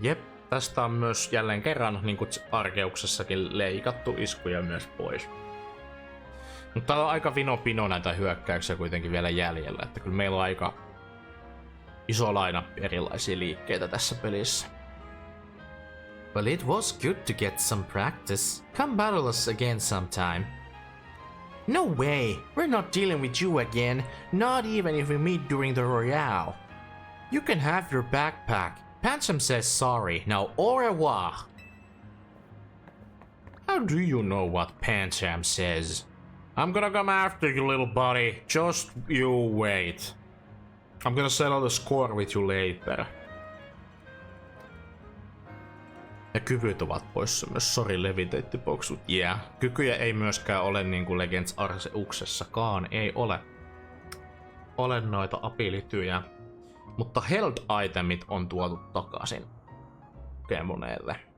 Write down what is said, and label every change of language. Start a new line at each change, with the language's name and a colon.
Finnish: Jep, tästä on myös jälleen kerran, niin kuin Arkeuksessakin, leikattu iskuja myös pois. Mutta täällä on aika vino-pino näitä hyökkäyksiä kuitenkin vielä jäljellä, että kyllä meillä on aika iso lainappi erilaisia liikkeitä tässä pelissä.
English: Well, it was good to get some practice. Come battle us again sometime. No way! We're not dealing with you again, not even if we meet during the Royale. You can have your backpack. Pancham says sorry. Now au revoir! How do you know what Pancham says? I'm gonna come after you, little buddy. Just you wait. I'm gonna settle the score with you later.
Finnish: Ja kyvyt ovat poissa myös, sori leviteettipoksut. Yeah. Kykyjä ei myöskään ole niinku Legends Arseuksessakaan, ei ole. Ole noita abilityjä. Mutta health itemit on tuotu takaisin Pokemoneille.